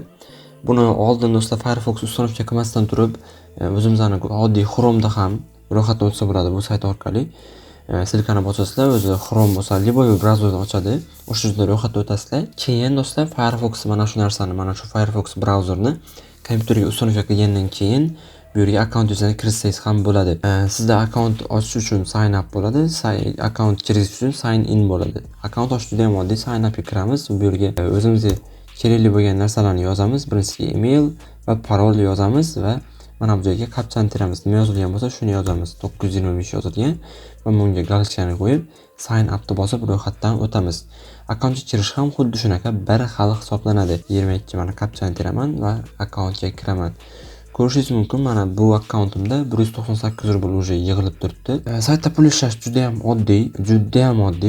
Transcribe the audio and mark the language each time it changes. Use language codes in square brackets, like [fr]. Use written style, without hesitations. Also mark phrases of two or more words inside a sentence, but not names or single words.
[uz] Buni oldin do'stlar Firefox ustanovka qilmasdan turib, o'zimizning oddiy Chrome'da ham ro'yxatdan o'tsa bo'ladi bu sayt orqali. Silkani bosasizlar, o'zi Chrome bo'lsa, liboy brauzerni ochadi. O'sha yerda ro'yxatdan o'tasizlar. Keyin do'stlar Firefox mana shu narsani, mana shu Firefox brauzerni kompyuterga ustanovka qilgandan keyin bu yerga akkauntingizni kiritsangiz ham bo'ladi. Sizda akkaunt ochish uchun [en] sign up [uz] bo'ladi, akkaunt kirish uchun [en] sign in [uz] bo'ladi. Akkaunt ochish juda ham oddiy. [en] Sign upga [uz] kiramiz. Bu yerga o'zimizga kerakli bo'lgan narsalarni yozamiz. Birinchisi email va parol yozamiz va mana bu joyga kapchani teramiz. Nima yozilgan bo'lsa, shuni yozamiz. 925 yozilgan va bunga galakchani qo'yib, [en] sign up [uz] ni bosib ro'yxatdan o'tamiz. Akkauntga kirish ham xuddi shunaqa bir xil hisoblanadi. 22 mana kapchani teraman va akkauntga kiraman. Ko'rishingiz mumkin, mana bu akkauntimda 198 rubl уже yig'ilib turibdi. Saytda pul ishlash juda ham oddiy, juda ham oddiy.